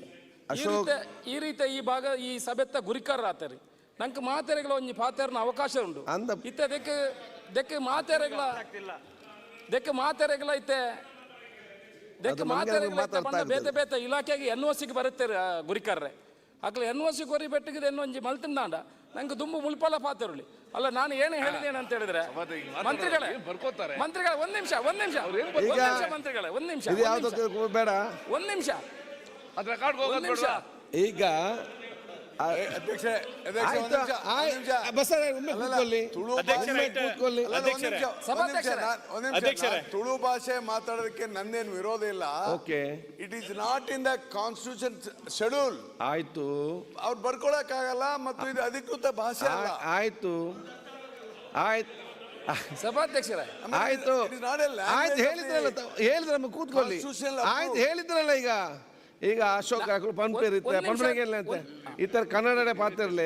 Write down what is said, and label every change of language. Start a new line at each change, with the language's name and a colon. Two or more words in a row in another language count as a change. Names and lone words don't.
Tulu: ಈ ರೀತಿ ಈ ಭಾಗ ಈ ಸಭೆತ್ತ ಗುರಿಕಾರ ಆತರಿ ನಂಗೆ ಮಾತೆರೆಗಳ ಒಂದು ಪಾತೆರನ ಅವಕಾಶ ಉಂಟು. ಇತ್ತೆ ದೆಕ್ಕೆ ಮಾತೆರೆಗಳ ಇತ್ತೆ ಬೇತೆ ಇಲಾಖೆಗೆ NOCಗೆ ಬರುತ್ತೆ ಗುರಿಕಾರ್ರೆ ಆಗ್ಲೇ NOC ಕೊರಿ ಬೆಟ್ಟಿಗೆ ಒಂಜಿ ಮಲ್ತಿಂದಾಂಡ ನಂಗೆ ದುಂಬು ಮುಲ್ಪಲ್ಲ ಪಾತಿರಲಿ ಅಲ್ಲ.
Kannada: ನಾನು ಏನು ಹೇಳಿದ್ದೇನೆ ಅಂತ ಹೇಳಿದ್ರೆ, ಮಂತ್ರಿಗಳೇ ಒಂದ್ ನಿಮಿಷ ಈಗ ತುಳು ಭಾಷೆ ಮಾತಾಡೋದಕ್ಕೆ ನಂದೇನು ವಿರೋಧ ಇಲ್ಲ.
English: it is not in the constitution schedule.
Kannada: ಆಯ್ತು, ಅವ್ರು ಬರ್ಕೊಳಕ್ ಆಗಲ್ಲ ಮತ್ತು ಇದು ಅಧಿಕೃತ ಭಾಷೆ ಅಲ್ಲ. ಆಯ್ತು ಸಭಾಧ್ಯಕ್ಷರ, ಆಯ್ತು ಹೇಳಿದ್ರಲ್ಲ ಕೂತ್ಕೊಳ್ಳಿ. ಆಯ್ತು ಹೇಳಿದ್ರಲ್ಲ.
Tulu: ಈಗ ಅಶೋಕ್ ಪಂಪೇರಿತ್ತೆ ಅಂತ ಈ ತರ ಕನ್ನಡ ಪಾತ್ರಲೆ